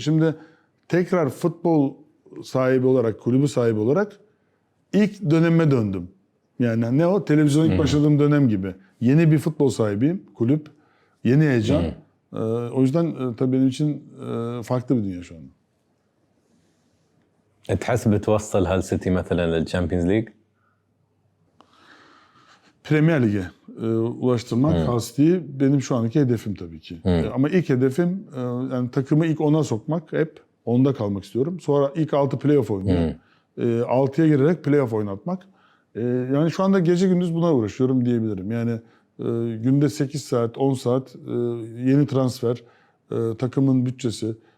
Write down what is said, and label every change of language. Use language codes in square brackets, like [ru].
[tr] Şimdi tekrar futbol sahibi olarak, kulübü sahibi olarak ilk dönemime döndüm. Yani ne o? Televizyona ilk başladığım dönem gibi. Yeni bir futbol sahibiyim, kulüp. Yeni heyecan. O yüzden tabii benim için farklı bir dünya şu anda. [ar] تحس بتوصل هال سيتي مثلا للشامبيونز ليج؟ [tr] Premier Lig'e ulaştırmak Hull benim şu andaki hedefim tabii ki. Ama ilk hedefim yani takımı ilk 10'a sokmak hep. Onda kalmak istiyorum. Sonra ilk 6 playoff oynuyor. 6'ya girerek playoff oynatmak. Yani şu anda gece gündüz buna uğraşıyorum diyebilirim. Yani günde 8 saat, 10 saat yeni transfer, takımın bütçesi,